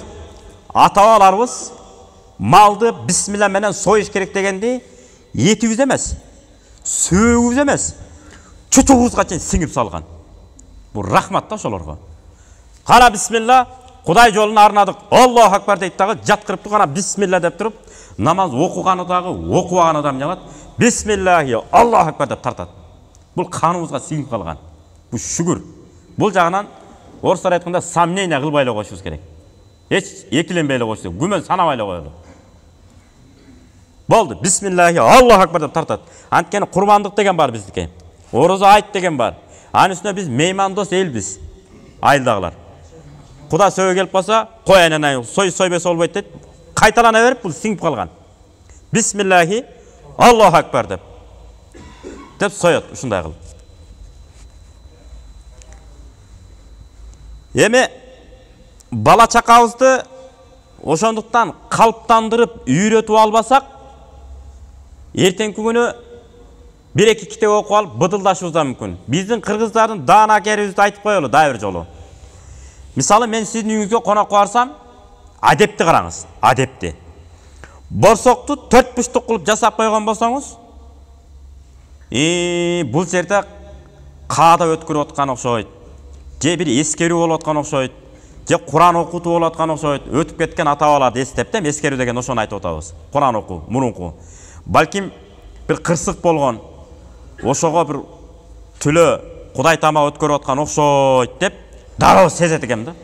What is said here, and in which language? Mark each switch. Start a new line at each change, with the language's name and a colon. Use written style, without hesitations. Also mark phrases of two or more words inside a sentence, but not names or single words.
Kyrgyz: Ата-бабаларыбыз малды бисмилла менен союш керек дегенди этибиз эмес, сөөгүбүз эмес, чучугубузга чейин сиңип салган. Бул рахмат да ошолорго. Кана бисмилла, Кудай жолуна арнадык.
Arabic: الله أكبر
Kyrgyz: дейт дагы, жаткырыптыр, кана бисмилла деп туруп, намаз окуганы дагы, окубаганы да эмне кылат?
Arabic: بسم الله، الله أكبر
Kyrgyz: деп тартат. Бул каныбызга сиңип калган. Бул шүгүр. Бул жагынан орустар айтканда сомнение кылбай эле коюшубуз керек. Эч экиленбей эле коюшубуз керек. Күмөн санабай эле коелу. Болду,
Arabic: بسم الله، الله أكبر
Kyrgyz: деп тартат. Анткени курбандык деген бар биздики. Орозо айт деген бар. Анын үстүнө биз меймандос элбиз. Айылдагылар. Куда сөөгө келип калса, кой анан сойбесе болбойт дейт. Кайталана берип бул сиңип калган.
Arabic: بسم الله، الله أكبر
Kyrgyz: деп соёт, ушундай кылып. Эми бала чакабызды ошондуктан калыптандырып, үйрөтүп албасак, эртеңки күнү бир-эки китеп окуп алып быдылдашыбыз да мүмкүн. Биздин кыргыздардын даана акерибизди айтып коелу дайыр жолу.
Kazakh: Мисалы мен сіздің үйіңізге қонаққа барсам, адепті қараңыз, адепті. Борсоқты 4 пұштық қылып жасап қойған болсаңыз, бұл жерде
Kyrgyz: қада өткөрүп отқан окшойт. Же бир эскерүү болуп аткан окшойт. Же Куран окутуу болуп аткан окшойт. Өтүп кеткен ата-бабаларды эстеп dem, эскерүү деген ошону айтып атабыз. Куран окуу, мурунку. Балким бир кырсык болгон, ошого бир түлө Кудай тамак өткөрүп аткан окшойт деп дароо сезет экен да.